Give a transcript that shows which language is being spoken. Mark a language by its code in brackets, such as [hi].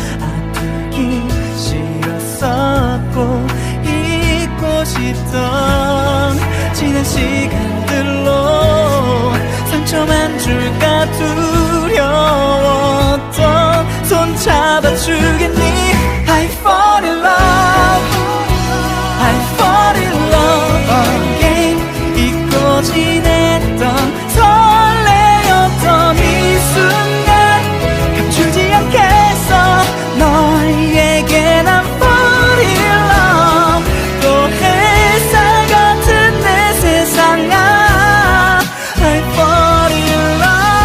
[ko] 아프기 싫었었고 잊고 싶던 지난 시간들로 상처만 줄까 두려웠던 손 잡아주겠니. [en] I fall in love, I fall in love again. [ko] 잊고 지냈던 설레었던 이 순간 감추지 않겠어. 너에게 난 [en] fall in love. [ko] 또 햇살 같은 내 세상아 [en] I fall in love.